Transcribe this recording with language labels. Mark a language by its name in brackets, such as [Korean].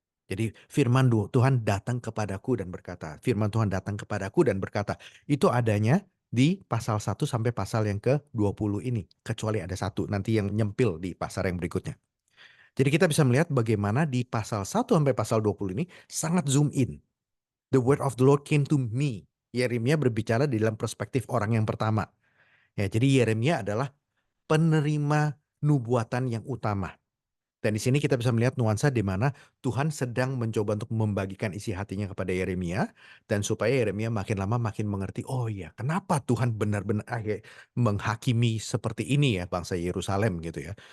[Indonesian] Jadi firman Tuhan datang kepadaku dan berkata, firman Tuhan datang kepadaku dan berkata, itu adanya di pasal 1 sampai pasal yang ke-20 ini. Kecuali ada satu nanti yang nyempil di pasal yang berikutnya. Jadi kita bisa melihat bagaimana di pasal 1 sampai pasal 20 ini sangat zoom in. [English] The word of the Lord came to me. [Indonesian] Yeremia berbicara di dalam perspektif orang yang pertama. Ya, jadi Yeremia adalah penerima nubuatan yang utama. Dan di sini kita bisa melihat nuansa di mana Tuhan sedang mencoba untuk membagikan isi hatinya kepada Yeremia dan supaya Yeremia makin lama makin mengerti, oh iya, kenapa Tuhan benar-benar menghakimi seperti ini ya bangsa Yerusalem gitu ya.